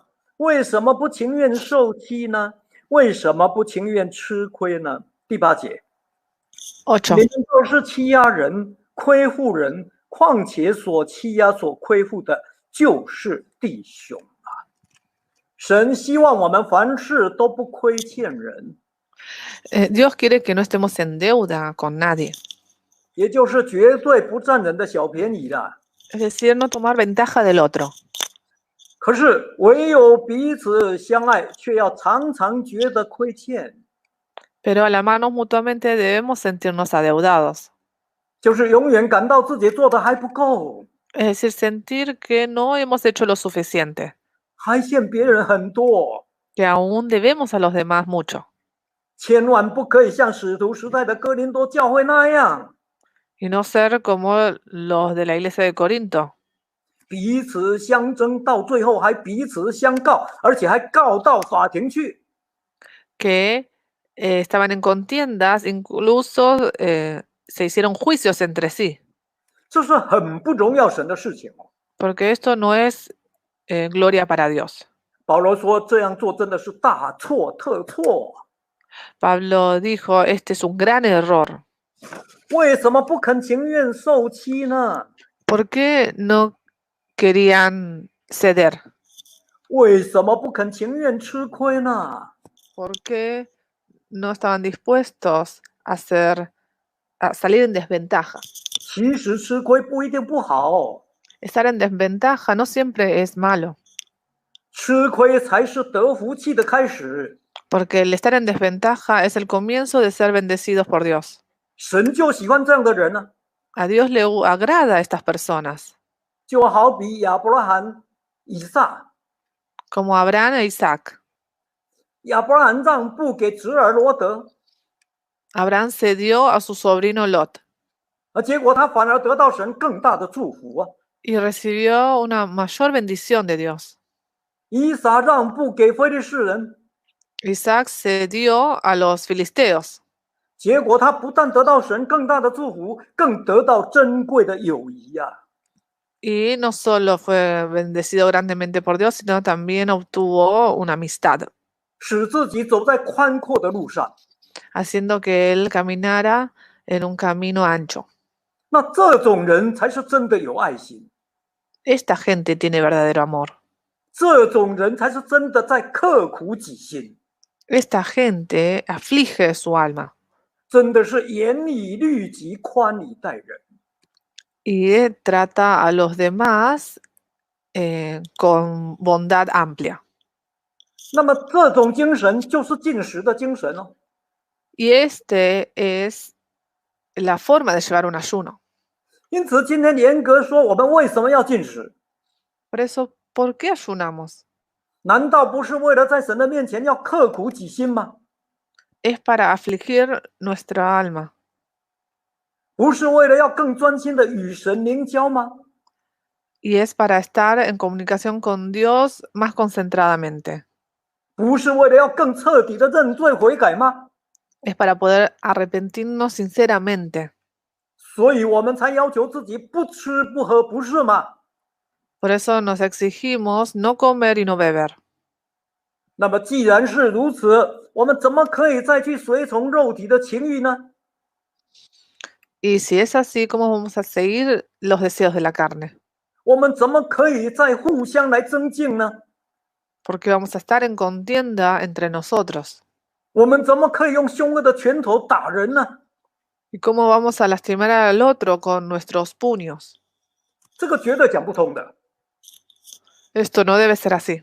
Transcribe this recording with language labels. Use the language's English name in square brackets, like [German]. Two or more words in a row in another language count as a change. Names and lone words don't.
[Chinese] 为什么不情愿受欺呢？为什么不情愿吃亏呢？第8节， [Spanish] 8. [Chinese] 你们若是欺压人、亏负人，况且所欺压、所亏负的，就是弟兄啊。神希望我们凡事都不亏欠人， [Spanish] Dios quiere que no estemos en deuda con nadie. [Chinese] 也就是绝对不占人的小便宜的。 [Spanish] Es decir, no tomar ventaja del otro. [Chinese] 可是唯有彼此相爱，却要常常觉得亏欠， [Spanish] Pero al amarnos mutuamente debemos sentirnos adeudados. [Chinese] 就是永远感到自己做的还不够， [Spanish] Es decir, sentir que no hemos hecho lo suficiente, [Chinese] 还欠别人很多。 [Spanish] que aún debemos a los demás mucho. [Chinese] 千万不可以像使徒时代的哥林多教会那样， [Spanish] Y no ser como los de la iglesia de Corinto, [Chinese] 彼此相争，到最后还彼此相告，而且还告到法庭去。 [Spanish] que estaban en contiendas, incluso se hicieron juicios entre sí, [Chinese] 这是很不荣耀神的事情哦。 [Spanish] porque esto no es gloria para Dios. [Chinese] 保罗说这样做真的是大错特错。 [Spanish] Pablo dijo, este es un gran error. [Chinese] 为什么不肯情愿受欺呢？ [Spanish] ¿Por qué no querían ceder? [Chinese] 为什么不肯情愿吃亏呢？ [Spanish] ¿Por qué no estaban dispuestos a salir en desventaja? [Chinese] 其实吃亏不一定不好， [Spanish] Estar en desventaja no siempre es malo, [Chinese] 吃亏才是得福气的开始。 [Spanish] porque el estar en desventaja es el comienzo de ser bendecidos por Dios. [Chinese] 神就喜欢这样的人呢、 [Spanish] A Dios le agrada a estas personas, [Chinese] 就好比亚伯拉罕、以撒， [Spanish] como Abraham e Isaac. [Chinese] 亚伯拉罕让步给侄儿罗德， [Spanish] Abraham cedió a su sobrino Lot [Chinese] 结果他反而得到神更大的祝福啊。 [Spanish] y recibió una mayor bendición de Dios. [Chinese] 以撒让步给非利士人， [Spanish] Isaac cedió a los filisteos [Chinese] 结果他不但得到神更大的祝福，更得到珍贵的友谊呀、 [Spanish] y no solo fue bendecido grandemente por Dios, sino también obtuvo una amistad, [Chinese] 使自己走在宽阔的路上。 [Spanish] haciendo que él caminara en un camino ancho. [Chinese] 那这种人才是真的有爱心， [Spanish] Esta gente tiene verdadero amor. [Chinese] 这种人才是真的在刻苦己心。 [Spanish] Esta gente aflige su alma [Chinese] 真的是严以律己，宽以待人。 [Spanish] y trata a los demás con bondad amplia. [Chinese] 那么这种精神就是进食的精神哦。 [Spanish] Y este es la forma de llevar un ayuno. [Chinese] 因此，今天严格说，我们为什么要进食？ [Spanish] Por eso, ¿por qué ayunamos? [Chinese] 难道不是为了在神的面前要刻苦己心吗？ [Spanish] Es para afligir nuestra alma. [Chinese] 不是为了要更专心的与神灵交吗？ [Spanish] Y es para estar en comunicación con Dios más concentradamente. [Chinese] 不是为了要更彻底的认罪悔改吗？ [Spanish] Es para poder arrepentirnos sinceramente. [Chinese] 所以我们才要求自己不吃不喝，不是吗？ [Spanish] Por eso nos exigimos no comer y no beber. [Chinese] 那么既然是如此，我们怎么可以再去随从肉体的情欲呢？ [Spanish] Y si es así, ¿cómo vamos a seguir los deseos de la carne? [Chinese] 我们怎么可以再互相来增进呢？ [Spanish] Porque vamos a estar en contienda entre nosotros. [Chinese] 我们怎么可以用凶恶的拳头打人呢？ [Spanish] ¿Y cómo vamos a lastimar al otro con nuestros puños? [Chinese] 这个绝对讲不通的。 [Spanish] Esto no debe ser así.